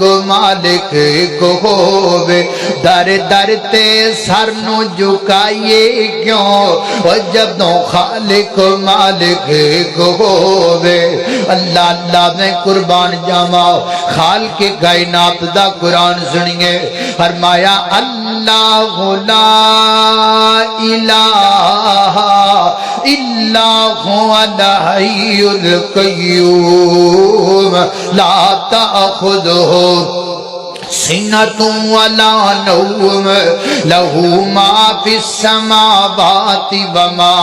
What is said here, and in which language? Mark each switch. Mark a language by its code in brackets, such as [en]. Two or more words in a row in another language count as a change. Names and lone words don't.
[pa] مالک کو ہووے در در تے سر نو جھکائیے کیوں اور جدوں خالق مالک کو ہووے اللہ اللہ میں قربان جاواں خالق کائنات دا قرآن سنیے فرمایا [ar] اللہ لا الہ الا هو الحی القیوم لا تأخذہ سنۃ ولا نوم له ما فی السماوات وما